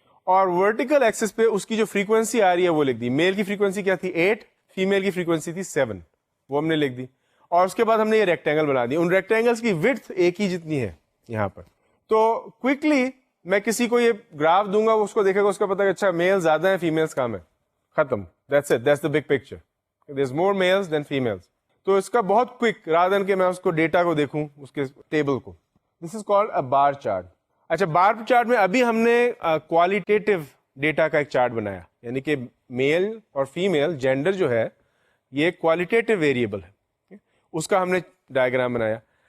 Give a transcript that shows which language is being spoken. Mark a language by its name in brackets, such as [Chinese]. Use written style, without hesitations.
[Urdu] اور vertical Axis پہ اس کی جو فریکوینسی آ رہی ہے وہ لکھ دی. میل کی فریکوینسی کیا تھی 8, فیمیل کی فریکوینسی تھی 7, وہ ہم نے لکھ دی. اور اس کے بعد ہم نے یہ ریکٹینگل بنا دی. ان ریکٹینگلس کی width ایک ہی جتنی ہے یہاں پر. تو کوئکلی میں کسی کو یہ گراف دوں گا, اس کو دیکھے گا, اس کا پتا کہ اچھا میل زیادہ ہیں فیمیلس کم ہے, ختم. [English] That's it, that's the big picture. There's more males than females. [Urdu] تو اس کا بہت کوئک رادر دین کہ میں اس کو ڈیٹا کو دیکھوں اس کے ٹیبل کو. [English] This is called a bar chart. [Urdu] اچھا, بار چارٹ میں ابھی ہم نے کوالیٹیٹو ڈیٹا کا ایک چارٹ بنایا, یعنی کہ میل اور فیمیل جینڈر جو ہے یہ کوالٹیٹیو ویریبل ہے, اس کا ہم نے ڈائیگرام بنایا.